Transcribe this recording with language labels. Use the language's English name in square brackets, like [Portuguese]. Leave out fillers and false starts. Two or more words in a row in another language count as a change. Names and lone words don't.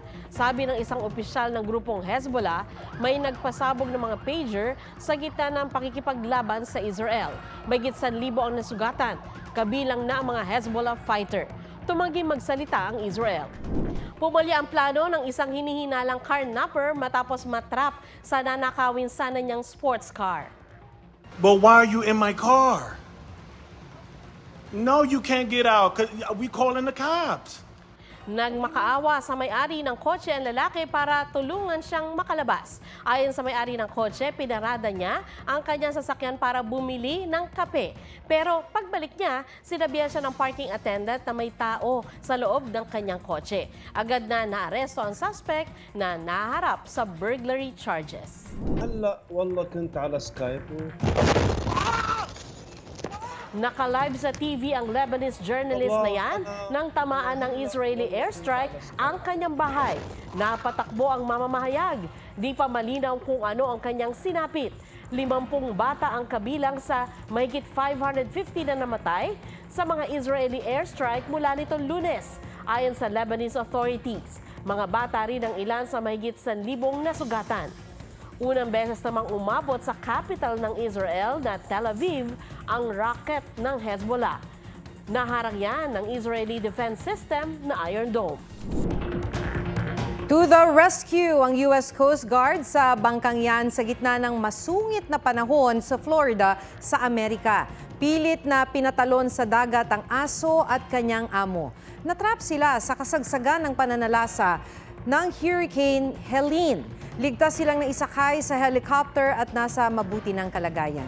[Filipino] Sabi ng isang opisyal ng grupong Hezbollah, may nagpasabog ng mga pager sa gitna ng pakikipaglaban sa Israel. May 1,000 ang nasugatan, kabilang na ang mga Hezbollah fighter. Tumanggi magsalita ang Israel. Pumali ang plano ng isang hinihinalang carnapper matapos matrap sa nanakawin sana niyang sports car. [English] But why are you in my car? No, you can't get out because we calling the cops. [Filipino] Nagmakaawa sa may-ari ng kotse ang lalaki para tulungan siyang makalabas. Ayon sa may-ari ng kotse, pinarada niya ang kanyang sasakyan para bumili ng kape. Pero pagbalik niya, sinabihan siya ng [English] parking attendant [Filipino] na may tao sa loob ng kanyang kotse. Agad na naaresto ang suspect na naharap sa [English] burglary charges. [Arabic] هلا والله كنت على سكايب [Filipino] Naka-live sa TV ang [English] Lebanese journalist [Filipino] na yan nang tamaan ng [English] Israeli airstrike [Filipino] ang kanyang bahay. Napatakbo ang mamamahayag. Di pa malinaw kung ano ang kanyang sinapit. 50 bata ang kabilang sa mahigit 550 na namatay sa mga [English] Israeli airstrike [Filipino] mula nitong Lunes. Ayon sa [English] Lebanese authorities, [Filipino] mga bata rin ang ilan sa mahigit 1,000 nasugatan. Unang beses namang umabot sa capital ng Israel na Tel Aviv ang rocket ng Hezbollah. Naharang yan ng [English] Israeli Defense System [Filipino] na Iron Dome. [English] To the rescue [Filipino] ang US Coast Guard sa bangkang yan sa gitna ng masungit na panahon sa Florida sa Amerika. Pilit na pinatalon sa dagat ang aso at kanyang amo. Natrap sila sa kasagsagan ng pananalasa ng Hurricane Helene. Ligtas silang naisakay sa helicopter at nasa mabuti ng kalagayan.